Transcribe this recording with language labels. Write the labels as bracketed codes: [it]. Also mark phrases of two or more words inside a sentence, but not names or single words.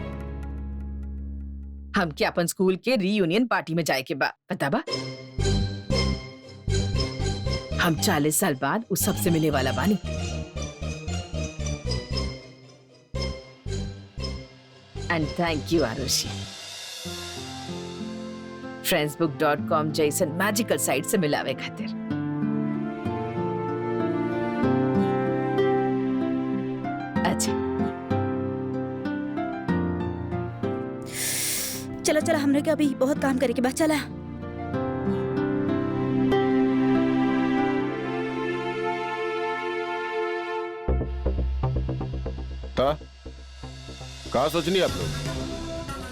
[bho] हम क्या अपन स्कूल के रीयूनियन पार्टी में जाए के बा, पता बा? हम 40 साल बाद उस सबसे मिले वाला बानी। [en] and thank you [bho] आरुषि, friendsbook.com जैसन मैजिकल साइट से मिलावे खातिर। अच्छा चलो चलो, हमरे के अभी बहुत काम करे के बाद चला। कहा सोचनी आप लोग?